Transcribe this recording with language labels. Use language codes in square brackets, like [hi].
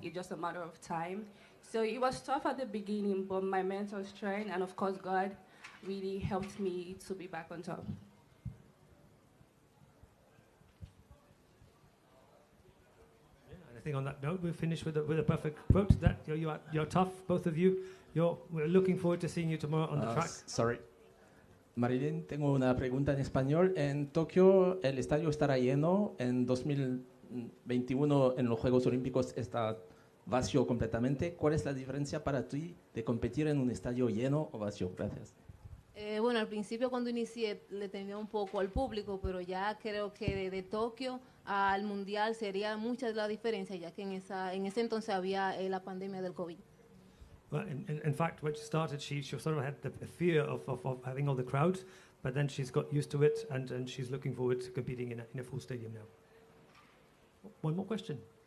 [en] It's just a matter of time. So it was tough at the beginning, but my mental strength and of course God really helped me to be back on top. I think on that note, we'll finish with a perfect quote. That you're tough, both of you. We're looking forward to seeing you tomorrow on the track. Sorry. [es] Marilyn, tengo una pregunta en español. En Tokio el estadio estará lleno. En 2021 en los Juegos Olímpicos está vacío completamente. ¿Cuál es la diferencia para ti de competir en un estadio lleno o vacío? Gracias. Bueno, al principio cuando inicié le temía un poco al público, pero ya creo que de Tokio al Mundial sería mucha la diferencia, ya que en ese entonces había la pandemia del COVID. [en] Well, in fact, when she started, she sort of had the fear of having all the crowds, but then she's got used to it, and she's looking forward to competing in a full stadium now. One more question.